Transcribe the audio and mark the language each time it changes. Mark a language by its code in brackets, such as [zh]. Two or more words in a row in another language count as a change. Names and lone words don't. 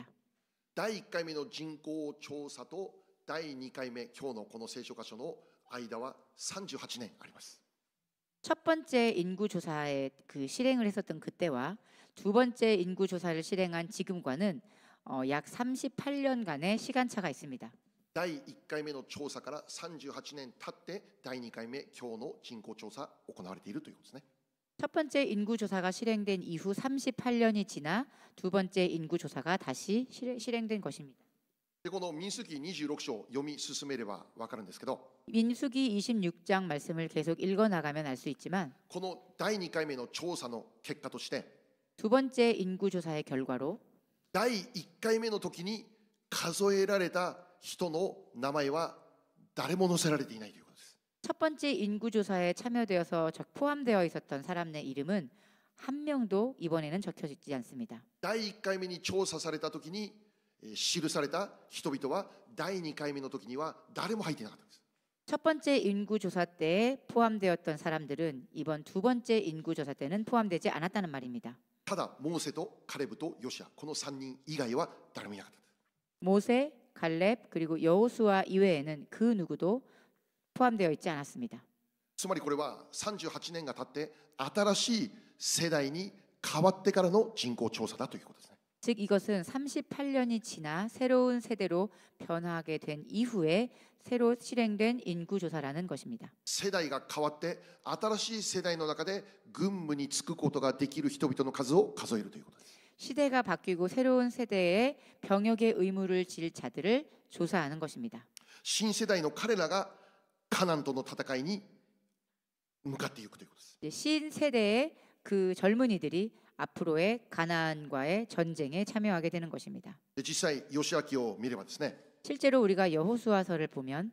[ja] 第1回目の人口調査と第2回目今日のこの聖書箇所の間は38年あります。 [ko] 첫 번째 인구 조사에 그 실행을 했었던 그때와 두 번째 인구 조사를 실행한 지금과는 약 38년간의 시간차가 있습니다. [ja] 第1回目の調査から38年経って第2回目今日の人口調査行われているということですね。 [ko] 첫 번째 인구 조사가 실행된 이후 38년이 지나 두 번째 인구 조사가 다시 실행된 것입니다. [ja] でこの民数記26章読み進めれば分かるんですけど [ko] 민수기 26장 말씀을 계속 읽어 나가면 알 수 있지만 [ja] この第2回目の調査の結果として [ko] 두 번째 인구 조사의 결과로 [ja] 第1回目の時に数えられた人の名前は誰も載せられていないということです。 [ko] 첫 번째 인구 조사에 참여되어서 포함되어 있었던 사람의 이름은 한 명도 이번에는 적혀 있지 않습니다. [ja] 第1回目に調査された時に記された人々は第2回目の時には誰も入っていなかったんです。 [ko] 첫 번째 인구 조사 때에 포함되었던 사람들은 이번 두 번째 인구 조사 때는 포함되지 않았다는 말입니다. [ja] ただモーセとカレブとヨシアこの3人以外は誰もいなかった。 [ko] 모세, 갈렙 그리고 여호수아 이외에는 그 누구도 포함되어 있지 않았습니다. [ja] つまりこれは38年が経って新しい世代に変わってからの人口調査だということですね。 [ko] 즉 이것은 38년이 지나 새로운 세대로 변화하게 된 이후에 새로 실행된 인구 조사라는 것입니다. [ja] 世代が変わって新しい世代の中で軍務に就くことができる人々の数を数えるということです。 [ko] 시대가 바뀌고 새로운 세대에 병역의 의무를 질 자들을 조사하는 것입니다. [ja] 新世代の彼らがカナンとの戦いに向かっていくということです。 [ko] 신세대의 그 젊은이들이 앞으로의 가나안과의 전쟁에 참여하게 되는 것입니다. [ja] で実際ヨシア記を見ればですね [ko] 실제로 우리가 여호수아서를 보면